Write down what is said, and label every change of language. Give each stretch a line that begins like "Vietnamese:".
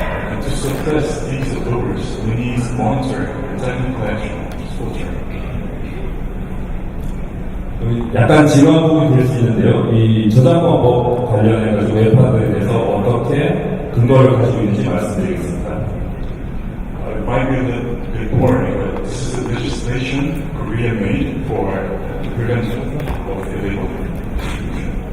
English: And to suppress these uploaders, we need monitoring and technical action.
Korean: 약간 지루한 부분이 될 수 있는데요. 이 저작권법 관련해가지고 웹하드에 대해서 어떻게 근거를 가지고 있는지 말씀드리겠습니다.
English: It might be a little bit boring, but this is a legislation Korea made for the prevention of illegal distribution.